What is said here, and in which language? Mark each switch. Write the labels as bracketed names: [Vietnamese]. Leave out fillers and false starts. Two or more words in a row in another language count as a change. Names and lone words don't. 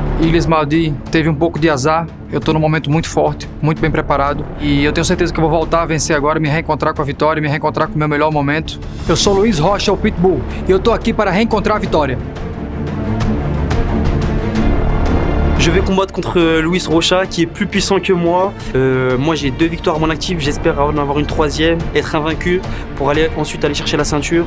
[Portuguese] Ilies Mardhi teve um pouco de azar. Eu estou num momento muito forte, muito bem preparado. E eu tenho certeza que eu vou voltar a vencer agora, me reencontrar com a vitória, me reencontrar com o meu melhor momento. Eu sou Luiz Rocha, o Pitbull, e eu estou aqui para reencontrar a vitória. [French] Je vais combattre contre Luiz Rocha qui est plus puissant que moi. Moi j'ai 2 victoires à mon actif, j'espère en avoir une 3e, être invaincu pour ensuite aller chercher la ceinture.